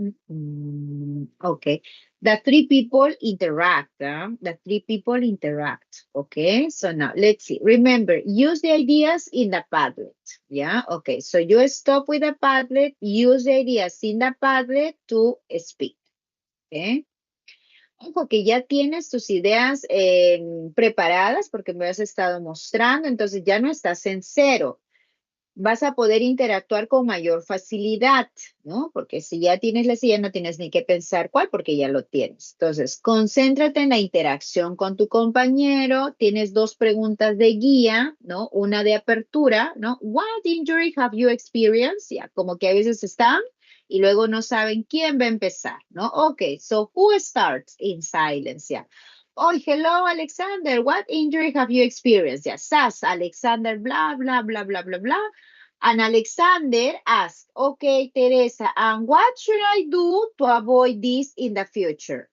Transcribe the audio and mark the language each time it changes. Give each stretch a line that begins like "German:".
English: Okay, the three people interact. The three people interact. Okay, so now let's see. Remember, use the ideas in the Padlet. Yeah, okay, so you stop with the Padlet, use the ideas in the Padlet to speak. Okay.
Spanish: Ojo, que ya tienes tus ideas preparadas porque me has estado mostrando, entonces ya no estás en cero. Vas a poder interactuar con mayor facilidad, ¿no? Porque si ya tienes la silla, no tienes ni que pensar cuál, porque ya lo tienes. Entonces, concéntrate en la interacción con tu compañero. Tienes dos preguntas de guía, ¿no? Una de apertura, ¿no?
English: What injury have you experienced?
Spanish: Ya, como que a veces están y luego no saben quién va a empezar, ¿no?
English: Okay, so who starts in silence? Yeah. Oh, hello, Alexander. What injury have you experienced? Yeah, SAS, Alexander, blah, blah, blah, blah, blah, blah. And Alexander asked, okay, Teresa, and what should I do to avoid this in the future?